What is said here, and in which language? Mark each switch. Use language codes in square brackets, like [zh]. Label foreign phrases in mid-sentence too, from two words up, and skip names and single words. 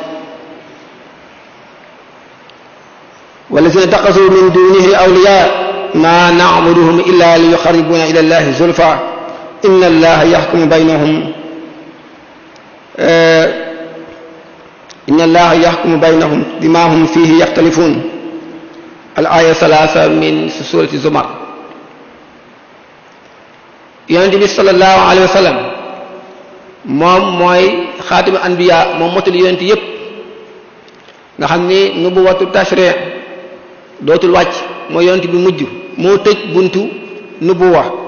[ar] والذين اتخذوا من دونه أولياء ما نعبدهم إلا ليقربونا إلى الله زلفى إن الله يحكم بينهم إن الله يحكم بينهم بما هم فيه يختلفون. الآية 3 من سورة الزمر. [wo] Yonent bi [ar] صلى الله عليه وسلم [wo] moom mooy [ar] خاتم الأنبياء, [wo] moom motul yonent yépp nga xam ni [ar] نبوة التشريع' [wo] dootul wàcc, mooy yonent bi mujj, moo tëj buntu nubuwa.